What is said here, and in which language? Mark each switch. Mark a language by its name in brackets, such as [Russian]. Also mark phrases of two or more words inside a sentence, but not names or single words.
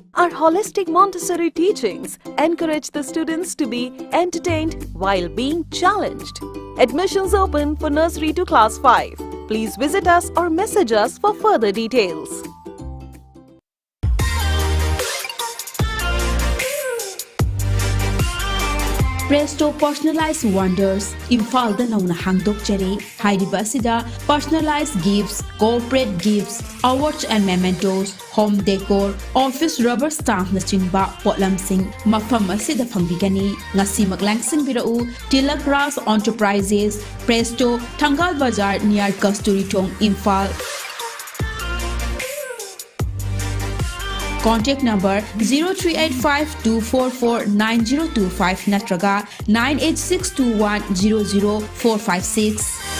[English] Our holistic Montessori teachings encourage the students to be entertained while being challenged. Admissions open for nursery to class 5. Please visit us or message us for further details. Presto Personalized Wonders, [Manipuri] Imphal da nauna hangdokchari, hairiba asida [English] personalized gifts, corporate gifts, awards and mementos, home decor, office rubber stamp [Manipuri] na chingba potlamsing mafam asida phangbigani ngasi maglangsing birau Tilak Ras Enterprises, Presto, Thangal Bazar near Kasturi Thong, Imphal. [English] Contact number 0385-244-9025 natraga 98621-00456.